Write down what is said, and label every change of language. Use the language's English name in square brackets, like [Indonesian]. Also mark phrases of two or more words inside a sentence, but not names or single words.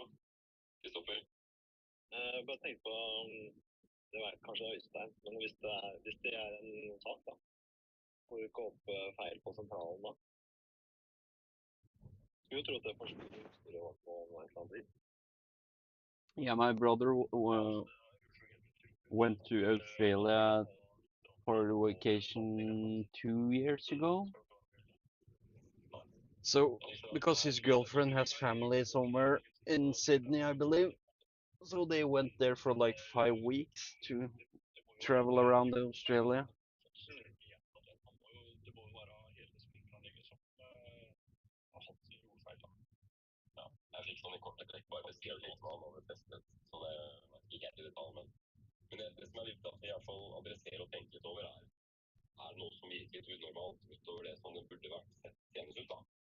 [Norwegian] Kristoffer? Bare tenk på, det var kanskje Øystein, men hvis det er en sak da, hvor det går opp feil på sentralen da, skulle jo tro at det forsvinner utstyr og på noe et eller annet vis. [English] yeah, my brother went to Australia for vacation 2 years ago. So, because his girlfriend has family somewhere in Sydney, I believe, so they went there for like 5 weeks to travel around Australia. [Norwegian] Jeg fikk sånn i korte trekk bare skrevet noe som han hadde testet, så det var ikke helt i detalj, men det som er viktig at vi i hvert fall adresserer og tenker litt over er noe som virker litt unormalt utover det som det burde vært sett senest ut da.